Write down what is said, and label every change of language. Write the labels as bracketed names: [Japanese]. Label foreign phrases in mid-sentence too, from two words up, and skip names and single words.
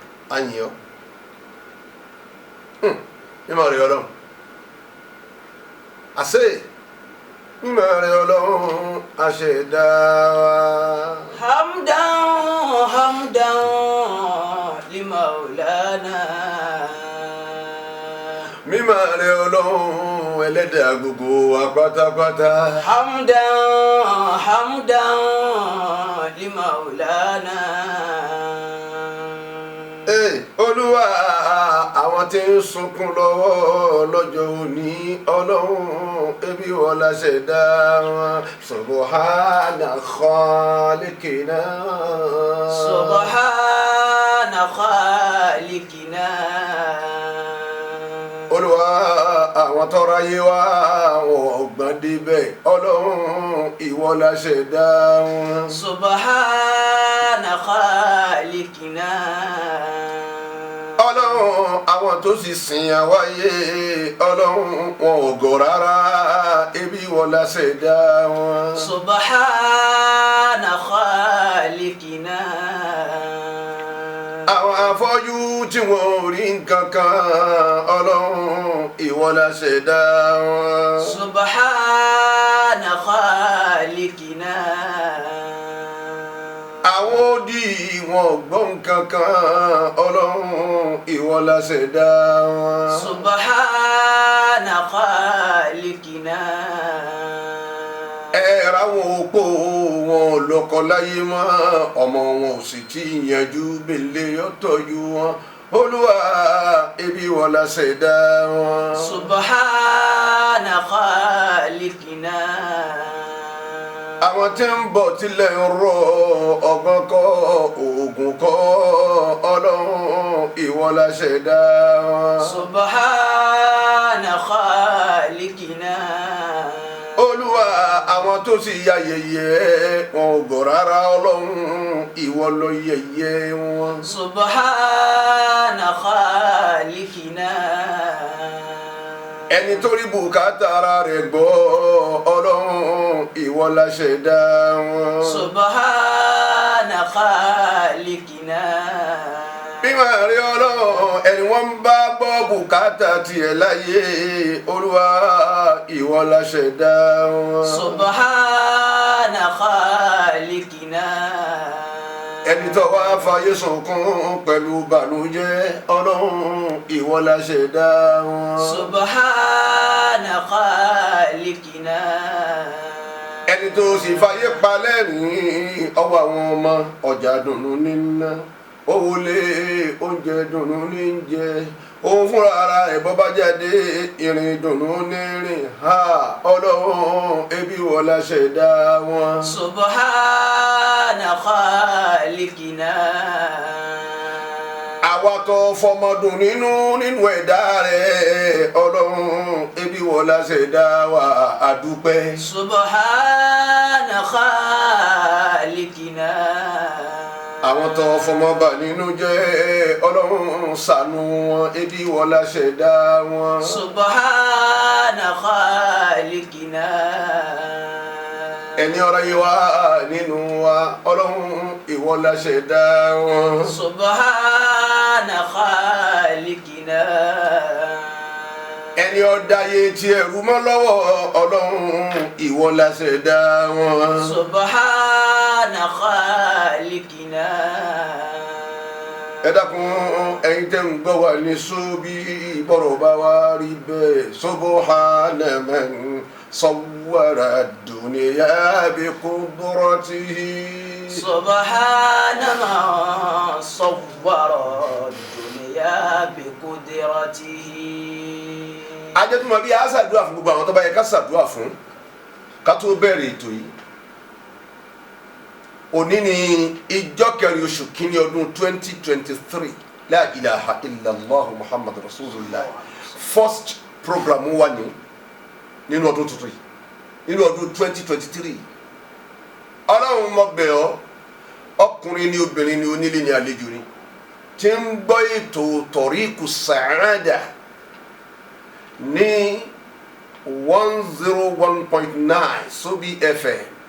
[Yoruba] a yìn ọ́. Hmm, mímọ́ rẹ Ọlọ́run. Àṣẹ, mímọ́ rẹ Ọlọ́run, àṣẹ̀dá wa. [Arabic] حمدا، حمدا لمولانا. [Yoruba] Mímọ́ rẹ Ọlọ́run, ẹlẹ́dàá gbogbo wa pátápátá. [Arabic] حمدا، حمدا لمولانا. [Yoruba] Ee, Olúwa, àwọn tí ń sunkún lọ́wọ́ lọ́jọ́ òní, Ọlọ́run, ebi wọ́n la ṣẹ̀dá wọn. [Arabic] سبحان خالقنا. سبحان خالقنا. [Yoruba] Olúwa, àwọn tọ́ra yé wa, àwọn ọ̀gbọ́n débẹ̀. Ọlọ́run, ìwọ la ṣẹ̀dá wọn. [Arabic] سبحان خالقنا. [Yoruba] Ọlọ́run, àwọn tó sì sìn àwa yé, Ọlọ́run, wọn ò gọ̀ rárá, ebi ìwọ la ṣẹ̀dá wọn. [Arabic] سبحان خالقنا. [Yoruba] Àwọn afọ́jú tí wọn ò rí nǹkan kan, Ọlọ́run, ìwọ la ṣẹ̀dá wọn. [Arabic] سبحان خالقنا. [Yoruba] Àwọn odi wọn ò gbọ́ nǹkan kan, Ọlọ́run, ìwọ la ṣẹ̀dá wọn. [Arabic] سبحان خالقنا. [Yoruba] Ẹ ra wọn opó, wọn ò lọ́kọ láyé mọ́, ọmọ wọn ò sì tí ì yanjú, bèlè yóò tọ́jú wọn. Olúwa, ebi ìwọ la ṣẹ̀dá wọn. [Arabic] سبحان خالقنا. [Yoruba] Àwọn tí ń bọ̀ tilẹ̀ ń rọ, ọgbọ́n kọ́, oògùn kọ́, Ọlọ́run, ìwọ la ṣẹ̀dá wọn. [Arabic] سبحان خالقنا. [Yoruba] Olúwa, àwọn tó sì ya yẹ̀yẹ́, wọn ò gọ̀ rárá, Ọlọ́run, ìwọ ló yẹ̀yẹ́ wọn. [Arabic] سبحان خالقنا. [Yoruba] Ẹni tó rí bùkátà ara rẹ̀ gbọ́, Ọlọ́run, ìwọ la ṣẹ̀dá wọn. [Arabic] سبحان خالقنا. [Yoruba] Mímọ́ rẹ Ọlọ́run, ẹni wọ́n ń bá gbọ́ bùkátà tiẹ̀ láyé, Olúwa, ìwọ la ṣẹ̀dá wọn. [Arabic] سبحان خالقنا. [Yoruba] Ẹni tó wá fayé sunkún pẹ̀lú bànújẹ́, Ọlọ́run, ìwọ la ṣẹ̀dá wọn. [Arabic] سبحان خالقنا. [Yoruba] Ẹni tó sì fayé pa lẹ́rìn-ín, ọwọ́ àwọn ọmọ, ọjà dùnú ní ń ná. Ó wọlé, oúnjẹ dùnú ní ń jẹ. Òun fúnra ara ẹ̀ bọ́ bá jáde, ìrìn dùnú ní rìn. Ha! Ọlọ́run, ebi wọ la ṣẹ̀dá wọn. [Arabic] سبحان خالقنا. [Yoruba] Àwa tó fọmọ dùn nínú, nínú ẹ̀dá rẹ̀, Ọlọ́run, ebi wọ la ṣẹ̀dá wa, a dúpẹ́. [Arabic] سبحان خالقنا. [Yoruba] Àwọn tó fọmọ bà nínú jẹ́, Ọlọ́run, ṣàánú wọn, ebi wọ la ṣẹ̀dá wọn. [Arabic] سبحان خالقنا. خالقنا. [Yoruba] Ẹni ọ̀rọ̀ yìí wá nínú wa, Ọlọ́run, ìwọ la ṣẹ̀dá wọn. [Arabic] سبحان خالقنا. [Yoruba] Ẹni ó dá ayé tí ẹrú mọ́ lọ́wọ́, Ọlọ́run, ìwọ la ṣẹ̀dá wọn. [Arabic] سبحان خالقنا. [Yoruba] Ẹ dákun, ẹ̀yin tẹ́ ń gbọ́ wa ní sóbí, bọ́rọ̀ bá wa rí bẹ́ẹ̀. [Arabic] سبحان من صور الدنيا بقدرته. سبحان من صور الدنيا بقدرته. [Yoruba] A jẹ́ tó mọ bí a ṣàdúrà fún gbogbo àwọn tó bá yẹ ká ṣàdúrà fún ká tó bẹ̀rẹ̀ ètò yìí. Òní ni ijọ́ kẹrin oṣù kínní ọdún twenty twenty-three. [Arabic] لا إله إلا الله محمد رسول الله. [English] First program [Yoruba] wa ni nínú ọdún tuntun yìí, nínú ọdún twenty twenty-three. Ọlọ́run, mo bẹ̀ ọ́, ọkùnrin ni, obìnrin ni, onílé ni, àlejò ni, tí ń gbọ́ ètò Tọ̀ríkù Sàádà ní one zero one point nine Sobi F M.